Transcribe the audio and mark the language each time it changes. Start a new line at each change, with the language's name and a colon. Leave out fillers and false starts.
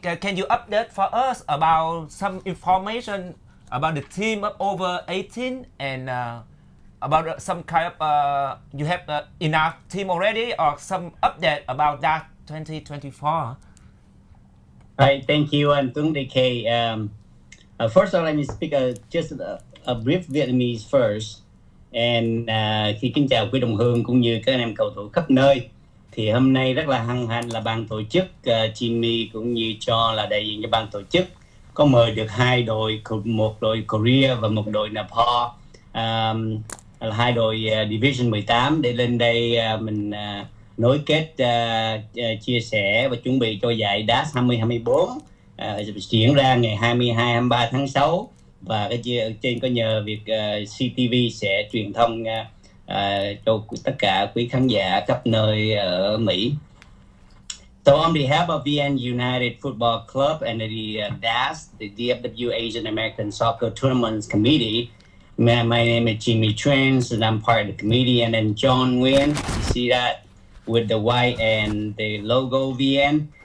English: Can you update for us about some information about the team of over 18 and about some kind of you have enough team already or some update about that 2024? Hi, thank you, and Tuấn DK. First of all, let me speak just a brief Vietnamese first.
Vietnamese: And khi kính chào quý đồng hương cũng như các anh em cầu thủ khắp nơi. Thì hôm nay rất là hân hạnh là ban tổ chức Jimmy cũng như cho là đại diện cho ban tổ chức có mời được hai đội, một đội Korea và một đội Nepal, là hai đội Division 18 để lên đây mình nối kết chia sẻ và chuẩn bị cho giải Daast 2024 diễn ra ngày 22-23 tháng 6. Và cái trên có nhờ việc CTV sẽ truyền thông cho tất cả quý khán giả khắp nơi ở Mỹ.
English: So on behalf of VN United Football Club and the Daast, the DFW Asian American Soccer Tournaments Committee, my name is Jimmy Trans and I'm part of the committee. And then John Nguyen, you see that with the white and the logo VN.